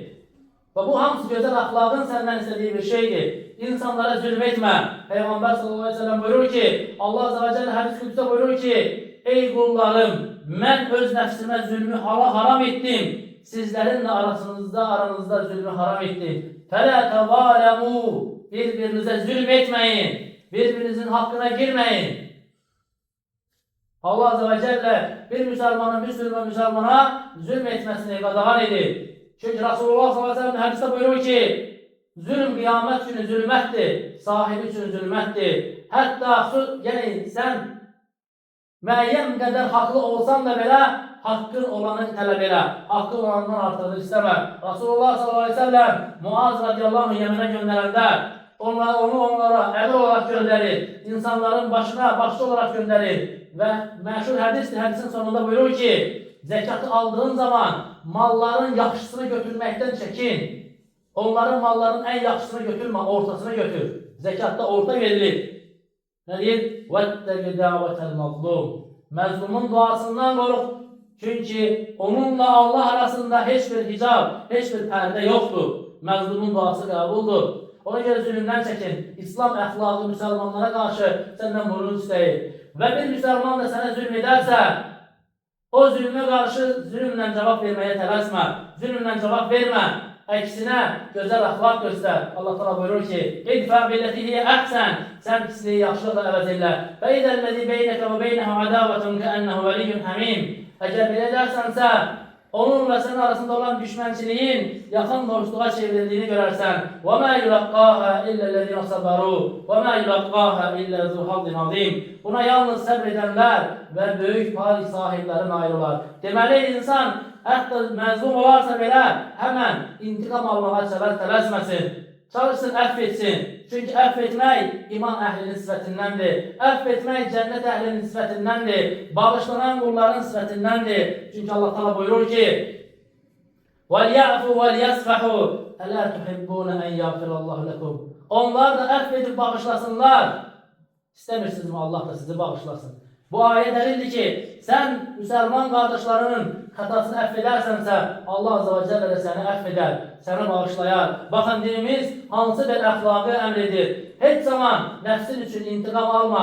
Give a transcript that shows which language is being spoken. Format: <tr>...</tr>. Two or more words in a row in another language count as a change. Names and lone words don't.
<tr>Ve bu hamısı güzel ahlakın senden istediği bir şeydir. İnsanlara zulmetme. Peygamber</tr> <ar>صلى الله عليه وسلم</ar> <tr>buyurur ki</tr> <ar>الله عز وجل</ar> <tr>hadis-i kudüs'te buyurur ki ey kullarım ben öz nefsime zulmü haram ettim. Sizlerin de aranızda zulmü haram ettim.</tr> <ar>فَلَا تَظَالَمُوا</ar> <tr>Birbirinize zulmetmeyin. Birbirinizin hakkına girmeyin.</tr> <ar>الله عز وجل</ar> <tr>bir Müslümanın Müslümana zulmetmesini qadağan edir. Çünkü Resulullah</tr> <ar>صلى الله عليه وسلم</ar> <tr>hadiste buyuruyor ki zulüm kıyamet günü zulmettir. Sahibi için zulmettir.</tr> <az>Hatta yani sen müəyyən qədər haqlı olsan da belə hakkın olanın tələb elə. Hakkın olandan artığını istəmə.</az> <tr>Resulullah</tr> <ar>صلى الله عليه وسلم</ar> <tr>Muaz</tr> <ar>رضي الله عنه</ar> <tr>Yemen'e göndərəndə onu onlara əli olarak gönderir. İnsanların başçı olarak gönderir. Ve meşhur hadistir. Hadisin sonunda buyurur ki zekatı aldığın zaman malların yaxşısını götürmekten çekin. Onların malların en yaxşısını götürme, ortasını götür. Zekatta orta verilir. Ne diyeyim?</tr> <ar>وَاتَّقِ دَعْوَةَ الْمَظْلُومِ</ar> <tr>Mezlumun duasından kork. Çünkü onunla Allah arasında hiçbir hicab, hiçbir perde yoktur. Mezlumun duası kabuldur. Ona göre zulümden çekin. İslam əxlaqı Müslümanlara karşı senden bunu isteyir. Ve bir Müslüman da sana zulüm ederse o zulme karşı zulümle cevap vermeye tələsmə. Zulümle cevap verme. Eksine güzel ahlak göster. Allah Teala buyurur ki:</tr> <ar>"ادفع بالتي هي أحسن."</ar> <az>Sen pisliği yaxşılıqla əvəz elə.</az> <ar>"وإذا الذي بينك وبينه عداوة كأنه ولي حميم."</ar> <tr>Eğer belə edersense onun ve senin arasında olan düşmançiliğin yakın dostluğa çevrildiğini görürsen.</tr> <ar>وَمَا يُلَقَّاهَا اِلَّا الَّذِينَ صَبَرُوا وَمَا يُلَقَّاهَا اِلَّا ذُو حَظٍّ عَظِيمٍ</ar> <tr>Buna yalnız sabredenler ve büyük pay sahipleri ayrılar.</tr> <az>Deməli insan hatta mezlum olarsa belə hemen intikam almağa tələsməsin. çalışsın, əfv etsin. Çünki əfv etmək iman əhlinin sifətindəndir. Əfv etmək cənnət əhlinin sifətindəndir. Bağışlanan qulların sifətindəndir. Çünki Allah Teala buyurur ki: وَلْيَعْفُوا وَلْيَصْفَحُوا أَلَا تُحِبُّونَ أَنْ يَغْفِرَ اللّٰهُ لَكُمْ. Onlar da əfv edib bağışlasınlar. İstəmirsinizmi Allah da sizi bağışlasın? Bu ayə dəlildir ki, sən müsəlman qardaşlarının xətasını əfv edərsənsə,</az> <ar>الله عز وجل</ar> <az>də səni əfv edər, səni bağışlayar. Baxın, dinimiz hansı bir əxlaqı əmr edir. Heç zaman nəfsin üçün intiqam alma.</az>